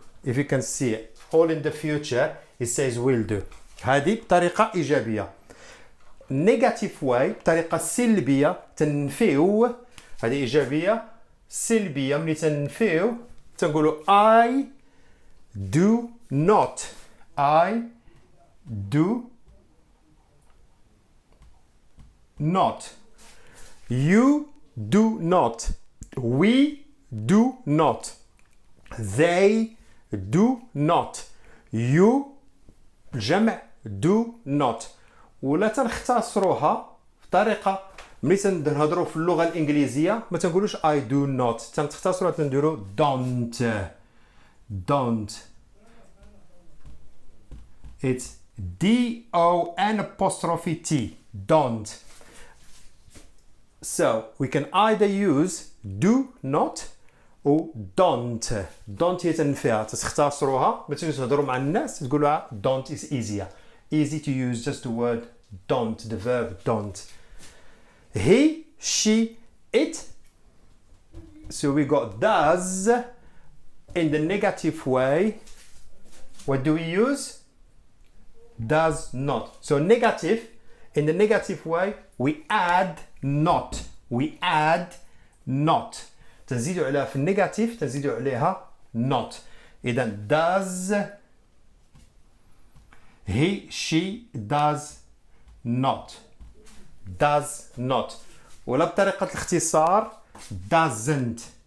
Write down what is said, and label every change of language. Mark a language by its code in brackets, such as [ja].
[en] If you can see it, all in the future it says will do. [ar] هذه بطريقه ايجابيه. [en] negative way [ar] بطريقه سلبيه تنفيو. هذه ايجابيه. سلبيه ملي تنفيو تنقولوا [en] I do not. I do not. You do not. We do not. They do not. You جمع do not. [ar] ولا تنختصروها بطريقه ملي تنهضروا في اللغه الانجليزيه ما تنقولوش [en] I do not. [ar] تنختصروها تنديروا don't. [en] It's D-O-N'-T. Don't. So we can either use do not or don't. Don't هي تنفيها تختصروها ما تجوش تهضروا مع الناس تقولوا don't is easier. Easy to use just the word don't, the verb don't. He, she, it. So we got does in the negative way. What do we use? Does not. So negative, in the negative way we add not. [ar] تنزيدوا عليها في النيجاتيف تنزيدوا عليها not. [en] إذا does he, she does not. [ar] ولا بطريقة الاختصار doesn't.